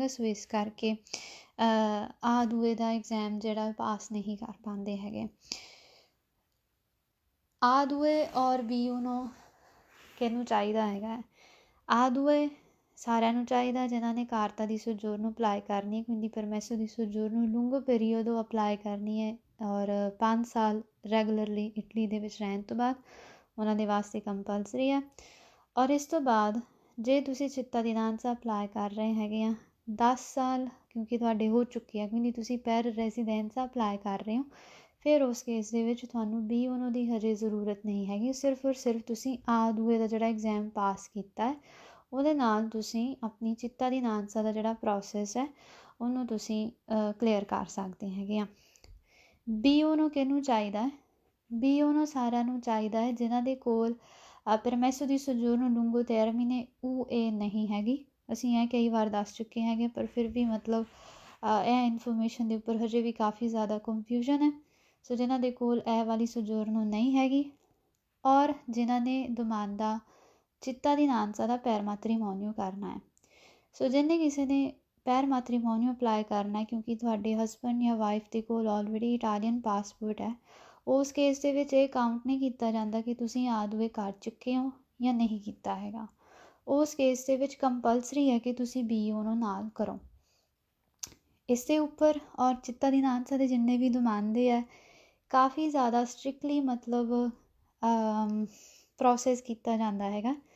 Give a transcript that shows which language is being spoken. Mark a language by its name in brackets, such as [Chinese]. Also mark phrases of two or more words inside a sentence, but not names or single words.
[Punjabi] ਸੋ ਇਸ ਕਰਕੇ ਆ ਦੂਏ ਦਾ ਐਗਜ਼ਾਮ ਜਿਹੜਾ ਪਾਸ ਨਹੀਂ ਕਰ ਪਾਉਂਦੇ ਹੈਗੇ। ਆ ਦੂਏ ਔਰ ਬੀ ਯੂਨੋ ਕਿਹਨੂੰ ਚਾਹੀਦਾ ਹੈਗਾ? ਆ ਦੂਏ ਸਾਰਿਆਂ ਨੂੰ ਚਾਹੀਦਾ ਜਿਨ੍ਹਾਂ ਨੇ [Italian] carta di soggiorno [Punjabi] ਅਪਲਾਈ ਕਰਨੀ ਹੈ, [Italian] quindi permesso di soggiorno lungo periodo [Punjabi] ਅਪਲਾਈ ਕਰਨੀ ਹੈ ਔਰ 5 ਸਾਲ ਰੈਗੂਲਰਲੀ ਇਟਲੀ ਦੇ ਵਿੱਚ ਰਹਿਣ ਤੋਂ ਬਾਅਦ ਉਹਨਾਂ ਦੇ ਵਾਸਤੇ ਕੰਪਲਸਰੀ ਹੈ। ਔਰ ਇਸ ਤੋਂ ਬਾਅਦ ਜੇ ਤੁਸੀਂ cittadinanza ਅਪਲਾਈ ਕਰ ਰਹੇ ਹੈਗੇ ਆ 10 ਸਾਲ ਕਿਉਂਕਿ ਤੁਹਾਡੇ ਹੋ ਚੁੱਕੇ ਆ, ਕਿਉਂਕਿ ਤੁਸੀਂ [Italian] per residenza [Punjabi] ਅਪਲਾਈ ਕਰ ਰਹੇ ਹੋ, ਫਿਰ ਉਸ ਕੇਸ ਦੇ ਵਿੱਚ ਤੁਹਾਨੂੰ ਬੀ ਯੂਨੋ ਦੀ ਹਜੇ ਜ਼ਰੂਰਤ ਨਹੀਂ ਹੈਗੀ। ਸਿਰਫ ਔਰ ਸਿਰਫ ਤੁਸੀਂ ਆ ਦੂਏ ਦਾ ਜਿਹੜਾ ਐਗਜ਼ਾਮ ਪਾਸ ਕੀਤਾ ਹੈ ਉਹਦੇ ਨਾਲ ਤੁਸੀਂ ਆਪਣੀ cittadinanza ਦਾ ਜਿਹੜਾ ਪ੍ਰੋਸੈਸ ਹੈ ਉਹਨੂੰ ਤੁਸੀਂ ਕਲੀਅਰ ਕਰ ਸਕਦੇ ਹੈਗੇ ਆ। ਬੀ ਯੂਨੋ ਕਿਹਨੂੰ ਚਾਹੀਦਾ? ਬੀ ਯੂਨੋ ਸਾਰਿਆਂ ਨੂੰ ਚਾਹੀਦਾ ਹੈ ਜਿਨ੍ਹਾਂ ਦੇ ਕੋਲ [Italian] permesso di soggiorno lungo termine UE [Punjabi] ਨਹੀਂ ਹੈਗੀ। ਅਸੀਂ ਇਹ ਕਈ ਵਾਰ ਦੱਸ ਚੁੱਕੇ ਹੈਗੇ, ਪਰ ਫਿਰ ਵੀ ਮਤਲਬ ਇਹ ਇਨਫੋਰਮੇਸ਼ਨ ਦੇ ਉੱਪਰ ਹਜੇ ਵੀ ਕਾਫੀ ਜ਼ਿਆਦਾ ਕਨਫਿਊਜ਼ਨ ਹੈ। ਸੋ ਜਿਨ੍ਹਾਂ ਦੇ ਕੋਲ ਇਹ ਵਾਲੀ ਸੋਜੋਰਨੋ ਨਹੀਂ ਹੈਗੀ ਔਰ ਜਿਨ੍ਹਾਂ ਨੇ ਦੁਮਾਂਦਾ cittadinanza ਦਾ [Italian] per matrimonio [Punjabi] ਕਰਨਾ ਹੈ। ਸੋ ਜਿਹਨੇ ਕਿਸੇ ਨੇ [Italian] per matrimonio [Punjabi] ਅਪਲਾਈ ਕਰਨਾ ਹੈ ਕਿਉਂਕਿ ਤੁਹਾਡੇ ਹਸਬੈਂਡ ਜਾਂ ਵਾਈਫ ਦੇ ਕੋਲ [English] already Italian passport [Punjabi] ਹੈ, ਉਸ ਕੇਸ ਦੇ ਵਿੱਚ ਇਹ ਕਾਊਂਟ ਨਹੀਂ ਕੀਤਾ ਜਾਂਦਾ ਕਿ ਤੁਸੀਂ ਆ ਦੂਏ ਕਰ ਚੁੱਕੇ ਹੋ ਜਾਂ ਨਹੀਂ ਕੀਤਾ ਹੈਗਾ। ਉਸ ਕੇਸ ਦੇ ਵਿੱਚ ਕੰਪਲਸਰੀ ਹੈ ਕਿ ਤੁਸੀਂ ਬੀ ਯੂਨੋ ਨਾਲ ਕਰੋ। ਇਸ ਦੇ ਉੱਪਰ ਔਰ cittadinanza ਦੇ ਜਿੰਨੇ ਵੀ ਦੁਮਾਂਦੇ ਹੈ ਕਾਫੀ ਜ਼ਿਆਦਾ ਸਟ੍ਰਿਕਟਲੀ ਮਤਲਬ ਪ੍ਰੋਸੈਸ ਕੀਤਾ ਜਾਂਦਾ ਹੈਗਾ।